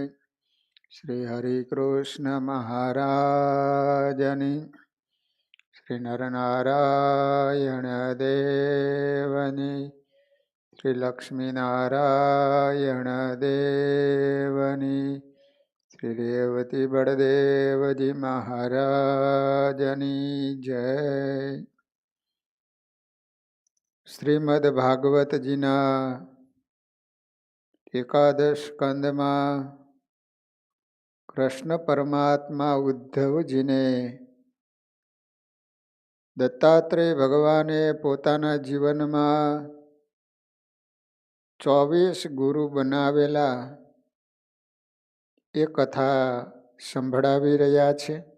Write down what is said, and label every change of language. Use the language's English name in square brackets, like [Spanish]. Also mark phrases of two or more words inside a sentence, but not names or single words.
[Gujarati] શ્રી હરિકૃષ્ણ મહારાજની, શ્રી નરનારાયણ દેવની, શ્રી લક્ષ્મીનારાયણ દેવની, શ્રી રેવતી બડદેવજી મહારાજની જય। શ્રીમદ્ભાગવતજીના એકાદશ સ્કંદમાં કૃષ્ણ પરમાત્મા ઉદ્ધવજીને દત્તાત્રેય ભગવાને પોતાના જીવનમાં 24 ગુરુ બનાવેલા એ કથા સંભળાવી રહ્યા છે.